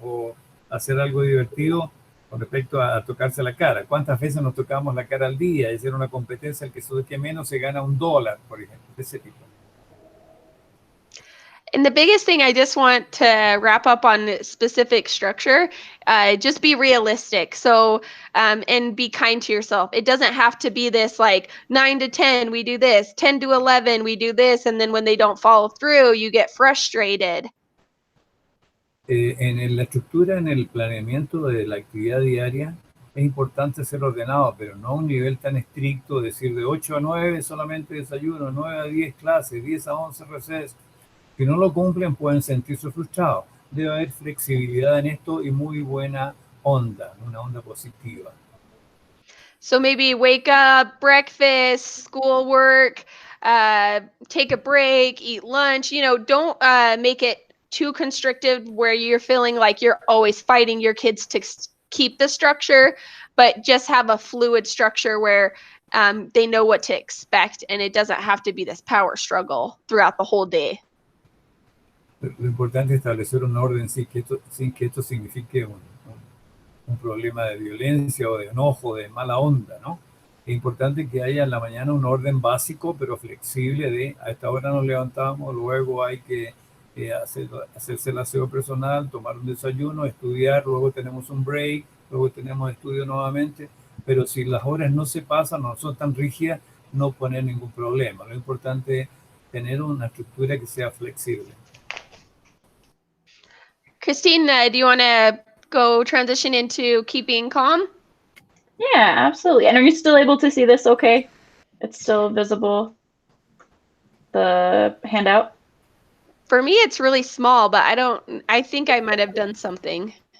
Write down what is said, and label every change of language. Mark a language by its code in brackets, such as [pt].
[es] O hacer algo divertido con respecto a tocarse la cara. ¿Cuántas veces nos tocamos la cara al día? Es decir, una competencia al que se toque menos se gana $1, por ejemplo, de ese tipo. [en] And the biggest thing I just want to wrap up on specific structure, just be realistic. So, and be kind to yourself. It doesn't have to be this like 9 to 10, we do this, 10 to 11, we do this. And then when they don't follow through, you get frustrated. [es] En la estructura, en el planeamiento de la actividad diaria, es importante ser ordenado, pero no a un nivel tan estricto, decir de 8 a 9 solamente desayuno, 9 a 10 clases, 10 a 11 receso. Si no lo cumplen, pueden sentirse frustrados. Debe haber flexibilidad en esto y muy buena onda, una onda positiva. [en] So maybe wake up, breakfast, schoolwork, take a break, eat lunch. You know, don't make it too constricted where you're feeling like you're always fighting your kids to keep the structure, but just have a fluid structure where they know what to expect and it doesn't have to be this power struggle throughout the whole day. [es] Lo importante es establecer un orden sin que esto signifique un problema de violencia o de enojo, de mala onda, ¿no? Es importante que haya en la mañana un orden básico, pero flexible de a esta hora nos levantamos, luego hay que hacerse el aseo personal, tomar un desayuno, estudiar, luego tenemos un break, luego tenemos estudio nuevamente, pero si las horas no se pasan, no son tan rígidas, no poner ningún problema. Lo importante es tener una estructura que sea flexible. [en] Christine, do you want to go transition into keeping calm? Yeah, absolutely. And are you still able to see this okay? It's still visible, the handout? For me, it's really small, but I think I might have done something.